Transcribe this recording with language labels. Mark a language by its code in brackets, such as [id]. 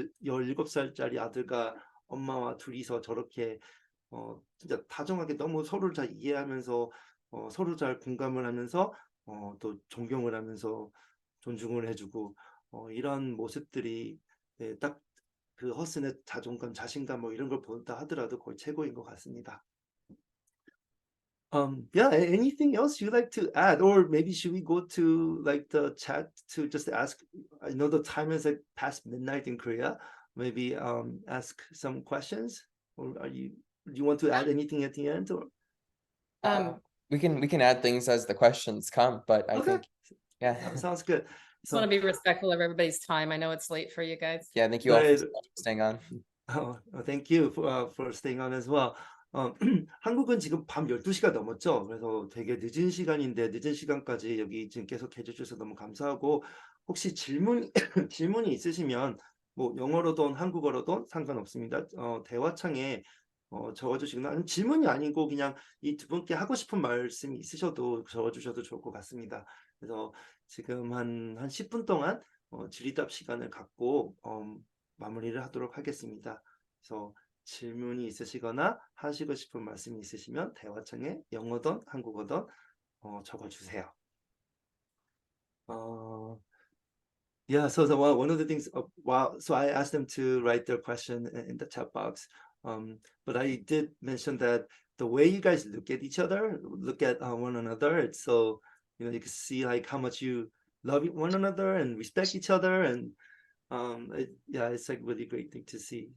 [ko] 17살짜리 아들과 엄마와 둘이서 저렇게 진짜 다정하게 너무 서로를 잘 이해하면서 서로 잘 공감을 하면서 또 존경을 하면서 존중을 해주고 이런 모습들이 네, 딱 그 허슨의 자존감, 자신감 뭐 이런 걸 본다 하더라도 거의 최고인 것 같습니다. [en] Yeah, anything else you'd like to add, or maybe should we go to like the chat to just ask? I know the time is like past midnight in Korea. Maybe ask some questions, or do you want to add anything at the end, or? We can add things as the questions come, but I Okay. think yeah. Sounds good. Just want to be respectful of everybody's time. I know it's late for you guys. Yeah, thank you all for Right. staying on. Thank you for staying on as well. [ko] 한국은 지금 밤 12시가 넘었죠. 그래서 되게 늦은 시간인데 늦은 시간까지 여기 지금 계속 해주셔서 너무 감사하고 혹시 질문이 있으시면 뭐 영어로든 한국어로든 상관없습니다. 대화창에 적어주시거나 아니면 질문이 아니고 그냥 이 두 분께 하고 싶은 말씀이 있으셔도 적어주셔도 좋을 것 같습니다. 그래서 지금 한 10분 동안 질의답 시간을 갖고 마무리를 하도록 하겠습니다. 그래서 질문이 있으시거나 하시고 싶은 말씀이 있으시면 대화창에 영어든 한국어든 적어주세요. [en] Yeah, so one of the things, so I asked them to write their question in the chat box, but I did mention that the way you guys look at each other, look at one another, it's so, you can see like how much you love one another and respect each other, and yeah, it's like really great thing to see.